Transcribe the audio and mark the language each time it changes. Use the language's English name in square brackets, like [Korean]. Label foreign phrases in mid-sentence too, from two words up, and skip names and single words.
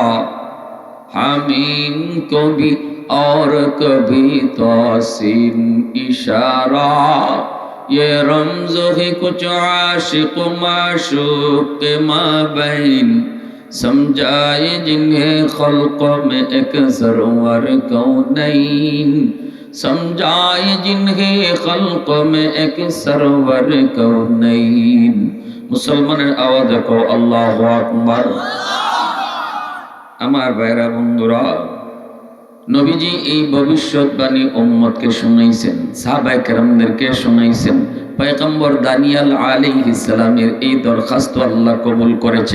[Urdu] حمیم کو بھی اور کبھی توسین اشارہ یہ رمز ہے کچھ عاشق معشوق کے مابین سمجھائے جنہیں خلق میں ایک سرور کونین سمجھائے جنہیں خلق میں ایک سرور کونین [Bangla] মুসলমানের আওয়াজ দেখো [Arabic] الله أكبر. [Bangla] আমার ভাইরা বন্ধুরা, নবীজি এই ভবিষ্যৎবাণী উম্মতকে শুনাইছেন, সাহাবায়ে কেরামদেরকে শুনাইছেন। পয়গম্বর দানিয়েল আলাইহিস সালামের এই দরখাস্ত আল্লাহ কবুল করেছে।